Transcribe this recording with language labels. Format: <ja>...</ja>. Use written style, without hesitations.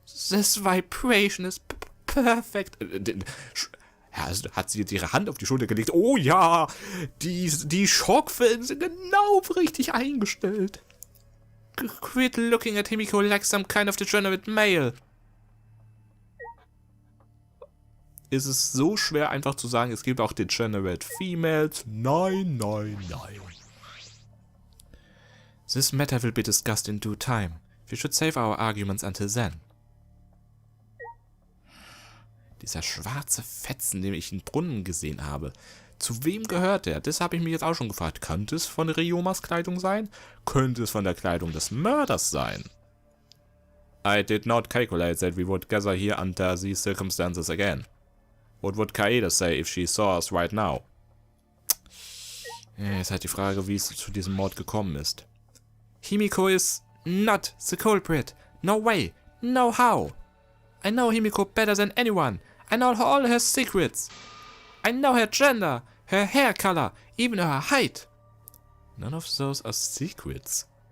<en>This vibration is perfect.</en> <de>Hat sie jetzt ihre Hand auf die Schulter gelegt? Oh ja, die Schockwellen sind genau richtig eingestellt.</de> <en>Quit looking at Himiko like some kind of degenerate male.</en> <de>Ist es so schwer einfach zu sagen, es gibt auch</de> <en>degenerate females?</en> <de>Nein.</de> <en>This matter will be discussed in due time. We should save our arguments until then.</en> <de>Dieser schwarze Fetzen, den ich in Brunnen gesehen habe. Zu wem gehört der? Das habe ich mich jetzt auch schon gefragt. Könnte es von Ryomas Kleidung sein? Könnte es von der Kleidung des Mörders sein?</de> <en>I did not calculate that we would gather here under these circumstances again. What would Kaede say if she saw us right now?</en> <de>Ja, ist halt die Frage, wie es zu diesem Mord gekommen ist.</de> <en>Himiko is not the culprit. No way. No how. I know Himiko better than anyone. I know all her secrets. I know her gender, her hair color, even her height. None of those are secrets.</en>